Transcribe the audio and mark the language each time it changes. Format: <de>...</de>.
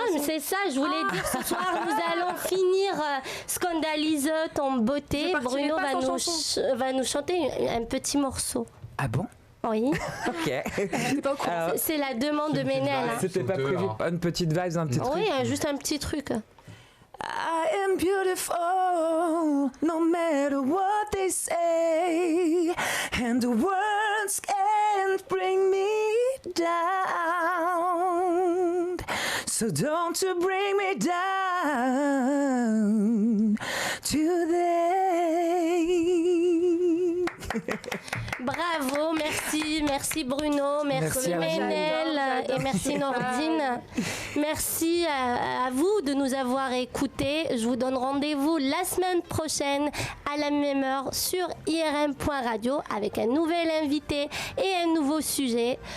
<fr>Non, mais c'est ça, je voulais dire, ce soir nous allons finir Scandalizote en beauté. Bruno va nous chanter un petit morceau. Ah bon? Oui. Ok. C'est la demande de Ménel. C'était pas prévu. Une petite vibe, un petit truc. Oui, juste un petit truc.</fr> <en>I am beautiful, no matter what they say, and the words can't bring me down. So don't you bring me down today.</en> <fr>Bravo, merci Bruno, merci Ménel et merci Nordine. Merci à vous de nous avoir écoutés. Je vous donne rendez-vous la semaine prochaine à la même heure sur IRM.radio avec un nouvel invité et un nouveau sujet.</fr>